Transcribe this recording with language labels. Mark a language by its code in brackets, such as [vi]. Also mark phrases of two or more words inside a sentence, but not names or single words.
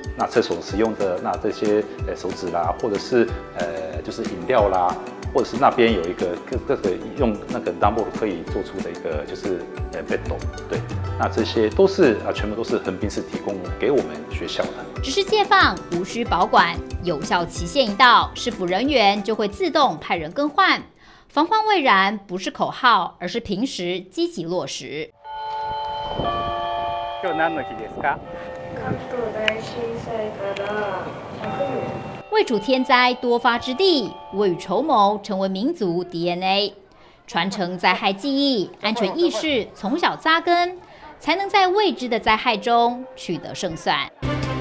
[zh] 那厕所使用的这些手纸啦，或者是就是饮料啦，或者是那边有一个各个用那个段ボール可以做出的一个就是bed，对，那这些都是全部都是横滨市提供给我们学校的。只是借放，无需保管，有效期限一到，市府人员就会自动派人更换。防患未然不是口号，而是平时积极落实。 [ja] 今日何の日ですか？関東大震災から100 年。 [zh] 未处天灾多发之地，未雨绸缪成为民族 DNA， 传承灾害记忆、安全意识，从小扎根，才能在未知的灾害中取得胜算。